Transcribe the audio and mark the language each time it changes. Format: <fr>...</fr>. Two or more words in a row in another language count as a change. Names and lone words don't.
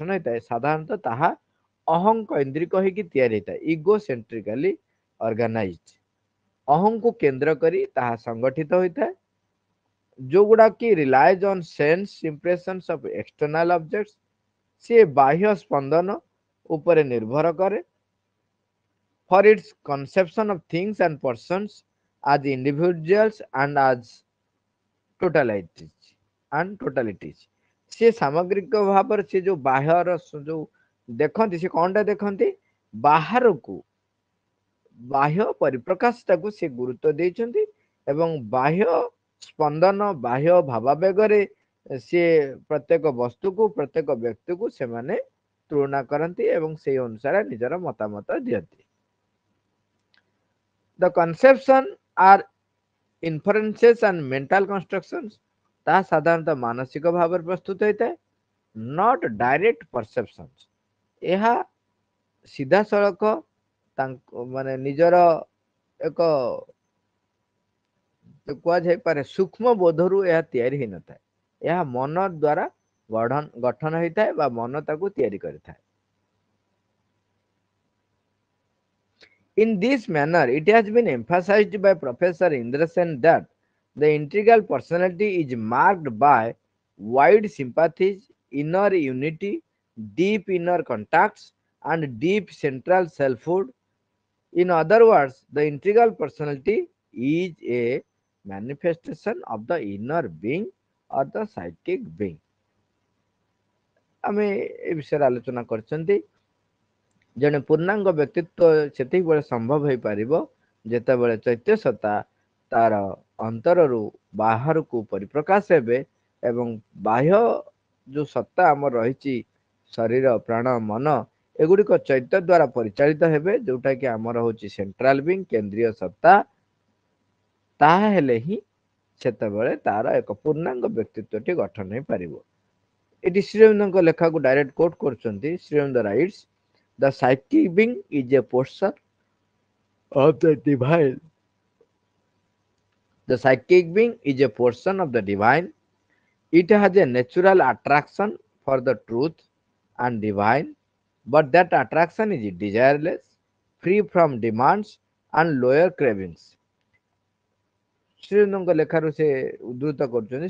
<or>ହେଇଥାଏ ସାଧାରଣତଃ ତାହା ଅହଙ୍କୈନ୍ଦ୍ରିକ ହେଇକି ତିଆରି ହେଇଥାଏ</or> <en>egocentrically organized</en> <or>ଅହଂକୁ କେନ୍ଦ୍ର କରି ତାହା ସଂଗଠିତ ହୋଇଥାଏ ଯୋଉଗୁଡା କି</or> <en>relies on sense impressions of external objects</en> <or>ସିଏ ବାହ୍ୟ ସ୍ପନ୍ଦନ ଉପରେ ନିର୍ଭର କରେ</or> <en>for its conception of things and persons as individuals and as</en> <or>totalities ସେ ସାମଗ୍ରିକ ଭାବରେ ସେ ଯୋଉ ବାହ୍ୟର ଯୋଉ ଦେଖନ୍ତି ସେ କଣଟା ଦେଖନ୍ତି ବାହାରକୁ ବାହ୍ୟ ପରିପ୍ରକାଶଟାକୁ ସେ ଗୁରୁତ୍ୱ ଦେଇଛନ୍ତି ଏବଂ ବାହ୍ୟ ସ୍ପନ୍ଦନ ବାହ୍ୟ ଭାବାବେଗରେ ସେ ପ୍ରତ୍ୟେକ ବସ୍ତୁକୁ ପ୍ରତ୍ୟେକ ବ୍ୟକ୍ତିକୁ ସେମାନେ ତୁଳନା କରନ୍ତି ଏବଂ ସେଇ ଅନୁସାରେ ନିଜର ମତାମତ ଦିଅନ୍ତି</or> <en>The conception are inferences and mental constructions</en> <or>ତାହା ସାଧାରଣତଃ ମାନସିକ ଭାବରେ ପ୍ରସ୍ତୁତ ହୋଇଥାଏ</or> <en>not direct perceptions</en> <or>ଏହା ସିଧାସଳଖ ମାନେ ନିଜର ଏକ କୁହାଯାଇପାରେ ସୂକ୍ଷ୍ମ ବୋଧରୁ ଏହା ତିଆରି ହେଇନଥାଏ ଏହା ମନ ଦ୍ୱାରା ଗଠନ ହେଇଥାଏ ବା ମନ ତାକୁ ତିଆରି କରିଥାଏ</or> <en>In this manner, it has been emphasized by Professor Indra Sen that the integral personality is marked by wide sympathies, inner unity, deep inner contacts, and deep central selfhood. In other words, the integral personality is a manifestation of the inner being or the psychic being.</en> <or>ଆମେ ଏ ବିଷୟରେ ଆଲୋଚନା କରିଛନ୍ତି ଜଣେ ପୂର୍ଣ୍ଣାଙ୍ଗ ବ୍ୟକ୍ତିତ୍ୱ ସେତିକିବେଳେ ସମ୍ଭବ ହୋଇପାରିବ ଯେତେବେଳେ ଚୈତ୍ୟ ସତ୍ତା ତାର ଅନ୍ତରରୁ ବାହାରକୁ ପରିପ୍ରକାଶ ହେବେ ଏବଂ ବାହ୍ୟ ଯୋଉ ସତ୍ତା ଆମର ରହିଛି ଶରୀର ପ୍ରାଣ ମନ ଏଗୁଡିକ ଚୈତ୍ୟ ଦ୍ୱାରା ପରିଚାଳିତ ହେବେ, ଯୋଉଟା କି ଆମର ହଉଛି</or> <en>central being</en> <or>କେନ୍ଦ୍ରୀୟ ସତ୍ତା। ତାହା ହେଲେ ହିଁ ସେତେବେଳେ ତାର ଏକ ପୂର୍ଣ୍ଣାଙ୍ଗ ବ୍ୟକ୍ତିତ୍ୱଟି ଗଠନ ହେଇପାରିବ। ଏଠି ଶ୍ରୀଅରବିନ୍ଦଙ୍କ ଲେଖାକୁ</or> <en>direct quote</en> <or>କରୁଛନ୍ତି।</or> <en>Sri Aurobindo writes the psychic being is a portion of the divine. The psychic being is a portion of the divine. It has a natural attraction for the truth and divine, but that attraction is desireless, free from demands and lower cravings.</en> <or>ଶ୍ରୀଅରବିନ୍ଦଙ୍କ ଲେଖାରୁ ସେ ଉଦ୍ଧୃତ କରୁଛନ୍ତି।</or>